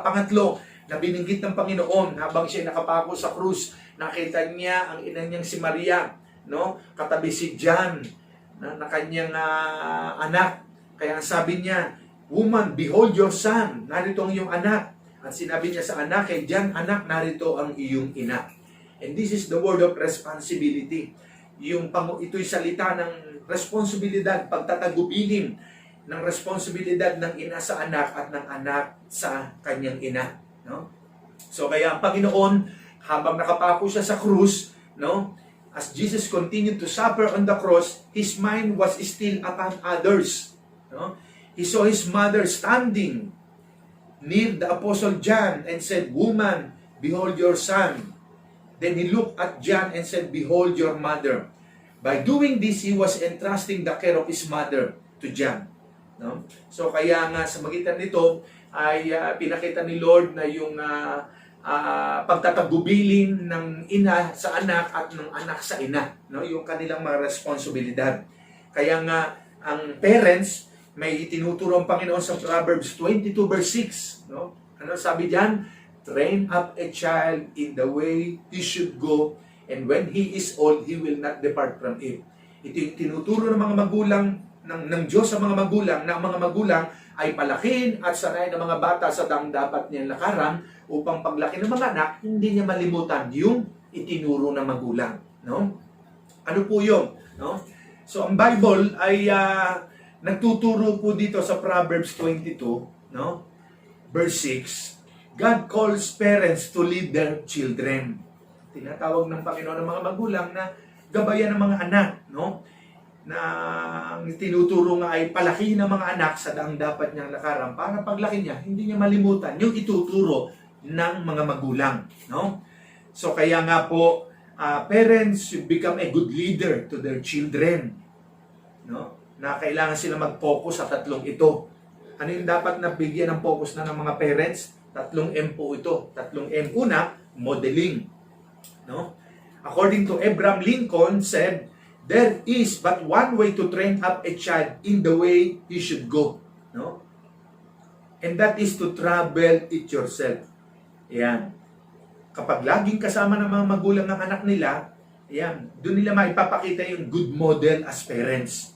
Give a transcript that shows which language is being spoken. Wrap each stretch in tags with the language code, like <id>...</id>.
<tl>Pangatlo, na binanggit ng Panginoon, habang siya nakapako sa krus, nakita niya ang ina niyang si Maria, no? Katabi si John, na kanyang anak. Kaya sabi niya,</tl> <en>woman, behold your son.</en> <tl>Narito ang iyong anak. At sinabi niya sa anak, kay John, anak, narito ang iyong ina.</tl> <en>And this is the word of responsibility.</en> <tl>Ito'y salita ng responsibilidad, pagtatagubilin ng responsibilidad ng ina sa anak at ng anak sa kanyang ina. No? So kaya ang Panginoon, habang nakapako siya sa krus, no?</tl> <en>As Jesus continued to suffer on the cross, His mind was still upon others. No? He saw His mother standing near the Apostle John and said, woman, behold your son. Then He looked at John and said, behold your mother. By doing this, He was entrusting the care of His mother to John.</en> <tl>No? So kaya nga sa magitan nito ay pinakita ni Lord na yung pagtatagubilin ng ina sa anak at ng anak sa ina. No? Yung kanilang mga responsibilidad. Kaya nga ang parents, may itinuturo ang Panginoon sa Proverbs 22 verse 6. No? Ano sabi diyan?</tl> <en>Train up a child in the way he should go, and when he is old, he will not depart from it.</en> <tl>Ito yung tinuturo ng mga magulang, ng Diyos sa mga magulang, na ang mga magulang ay palakin at sanayin ng mga bata sa dapat niyang lakaran upang paglaki ng mga anak, hindi niya malimutan yung itinuro ng magulang. No? Ano po yun? No? So, ang Bible ay nagtuturo po dito sa Proverbs 22, no?</tl> <en>Verse 6, God calls parents to lead their children.</en> <tl>tinatawag ng Panginoon ng mga magulang na gabayan ng mga anak, no? Na ang tinuturo nga ay palakihin ng mga anak sa daang dapat niyang lakaran para paglaki niya, hindi niya malimutan yung ituturo ng mga magulang, no? So kaya nga po,</tl> <en>parents should become a good leader to their children, no?</en> <tl>Na kailangan sila mag-focus sa tatlong ito. Ano yung dapat na bigyan ng focus na ng mga parents? Tatlong M po ito. Tatlong M. Una, modeling, no?</tl> <en>According to Abraham Lincoln said, there is but one way to train up a child in the way he should go, no? And that is to travel it yourself.</en> <tl>Yan. Kapag laging kasama ng mga magulang ng anak nila, yan, doon nila maipapakita yung</tl> <en>good model as parents.</en>